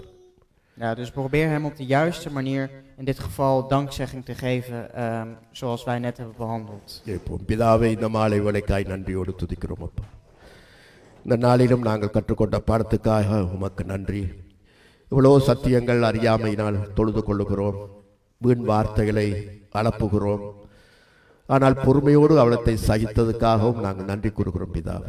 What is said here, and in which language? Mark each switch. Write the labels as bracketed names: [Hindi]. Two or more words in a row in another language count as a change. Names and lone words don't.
[Dutch] Ja, dus probeer hem op de juiste manier, in dit geval dankzegging te geven, zoals wij net hebben behandeld. [Tamil] இப்போ பிதாவை இந்த மாலை வேளைக்காய் நன்றியோடு துதிக்கிறோம் அப்பா. இந்த நாளிலும் நாங்கள் கற்றுக்கொண்ட பாடத்துக்காக உமக்கு நன்றி. இவ்வளோ சத்தியங்கள் அறியாமையினால் தொழுது கொள்ளுகிறோம், வீண் வார்த்தைகளை அளப்புகிறோம். ஆனால் பொறுமையோடு அவளத்தை சகித்ததுக்காகவும் நாங்கள் நன்றி கூறுகிறோம் பிதாவை.